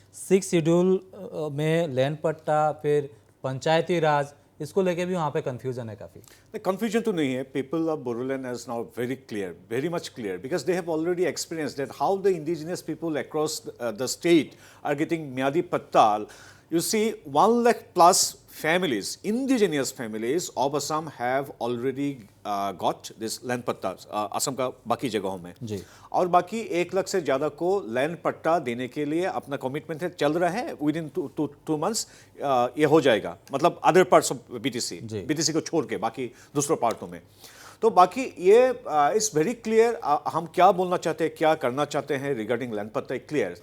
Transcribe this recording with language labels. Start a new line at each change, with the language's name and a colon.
Hindi: 6 schedule में land पट्टा, फिर पंचायती राज, इसको लेके भी वहाँ पे कंफ्यूजन है काफ़ी। कंफ्यूजन तो नहीं है।
English: People of Bodoland is now very clear, very much clear, because they have already experience that how the indigenous people across the state are getting myadi patta. You see, 1 lakh plus families, indigenous families of Assam have already got this land patta
Hindi: असम का बाकी जगहों में जी। और बाकी 1 लाख से ज़्यादा को लैंड पट्टा देने के लिए अपना कमिटमेंट है, चल रहा है।
English: within 2 months
Hindi: ये हो जाएगा, मतलब अदर पार्ट्स ऑफ बीटीसी को छोड़ के बाकी दूसरों पार्टों में। तो बाकी ये
English: it's very clear
Hindi: हम क्या बोलना चाहते हैं, क्या करना चाहते हैं रिगार्डिंग लैंड पट्टा क्लियर।